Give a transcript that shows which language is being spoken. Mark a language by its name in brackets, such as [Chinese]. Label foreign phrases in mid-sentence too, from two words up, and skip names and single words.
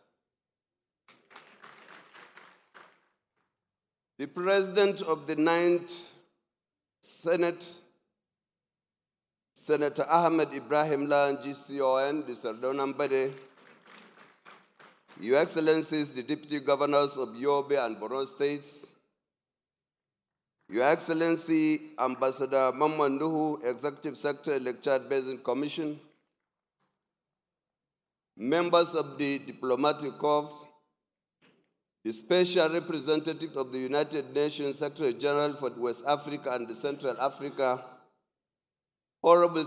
[English] the President of the 9th Senate, Senator Ahmed Ibrahim Lan, GCON, the Sardona Mbade, Your Excellencies, the Deputy Governors of Yobe and Borno States, Your Excellency, Ambassador Mamman Nuhu, Executive Secretary, Chad Basin Commission, members of the Diplomatic Corps, the Special Representative of the United Nations Secretary General for West Africa and Central Africa, honorable